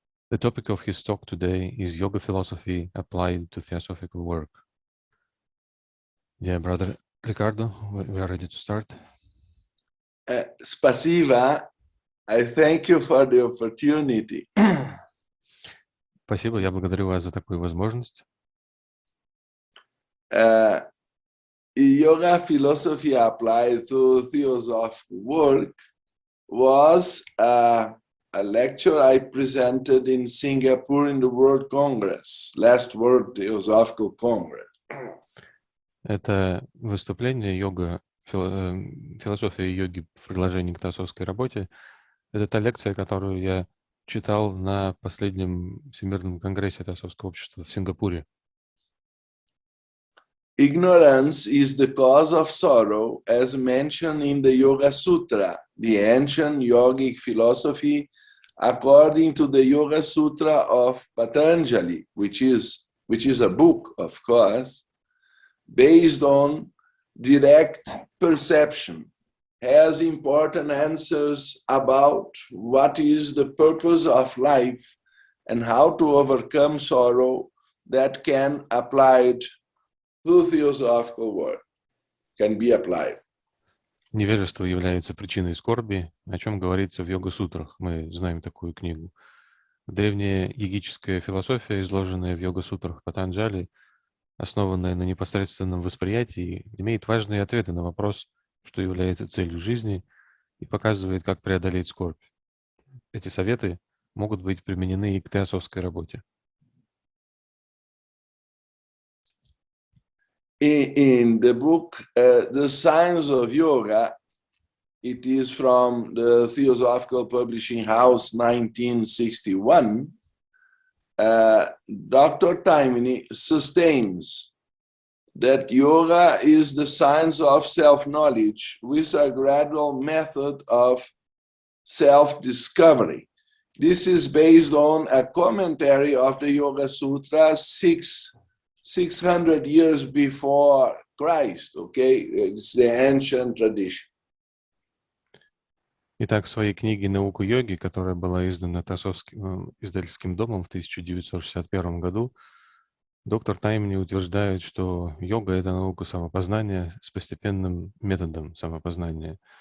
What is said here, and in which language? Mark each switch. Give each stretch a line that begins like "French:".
English: The topic of his talk today is Yoga Philosophy applied to Theosophical Work. Dear brother Ricardo, we are ready to start. Spasiba, I thank you for the opportunity.
Russian: Спасибо, я благодарю вас за такую возможность.
English: Yoga Philosophy applied to Theosophical Work was a lecture I presented in Singapore in the World Congress, last World Theosophical Congress.
Russian: Это выступление философия йоги в приложении к теософской работе. Это та лекция, которую я читал на последнем Всемирном конгрессе Теософского общества в Сингапуре.
English: Ignorance is the cause of sorrow, as mentioned in the Yoga Sutra, the ancient yogic philosophy, according to the Yoga Sutra of Patanjali, which is a book, of course, based on direct perception, has important answers about what is the purpose of life and how to overcome sorrow that can applied to Theosophical Work, can be applied.
Russian: Невежество является причиной скорби, о чем говорится в йога-сутрах. Мы знаем такую книгу. Древняя йогическая философия, изложенная в йога-сутрах Патанджали, основанная на непосредственном восприятии, имеет важные ответы на вопрос, что является целью жизни, и показывает, как преодолеть скорбь. Эти советы могут быть применены и к теософской работе.
English: In the book, The Science of Yoga, it is from the Theosophical Publishing House, 1961, Dr. Taimini sustains that yoga is the science of self-knowledge with a gradual method of self-discovery. This is based on a commentary of the Yoga Sutra 600 years before Christ, okay? It's the ancient tradition.
Russian: Итак, в своей книге «Наука йоги», которая была издана Теософским издательским домом в 1961 году, доктор Таймни утверждает, что йога — это наука самопознания с постепенным методом самопознания.